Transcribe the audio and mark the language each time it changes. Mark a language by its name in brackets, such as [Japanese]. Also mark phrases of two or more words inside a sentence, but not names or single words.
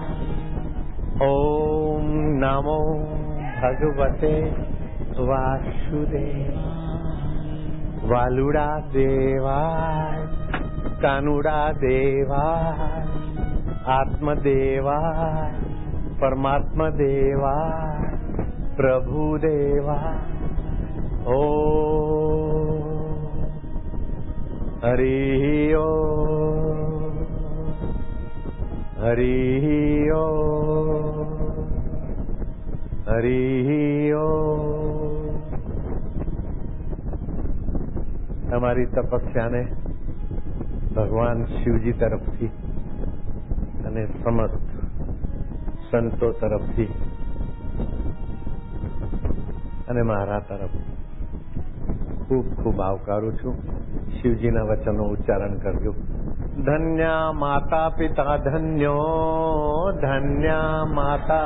[Sanskrit] ओम नमो भगवते वासुदेवाय. वालुड़ा देवाय, कानुड़ा देवाय, आत्मदेवाय, परमात्मा देवाय, प्रभु देवाय. ओ हरि ओ, हरि ओ, हरि ओ. [Gujarati] અમારી તપસ્યા ને ભગવાન શિવજી તરફથી અને સમસ્ત સંતો તરફથી અને મારા તરફથી ખૂબ ખૂબ આવકારું છું. શિવજીના વચનો ઉચ્ચારણ કરજો. ધન્ય માતા પિતા ધન્યો, ધન્ય માતા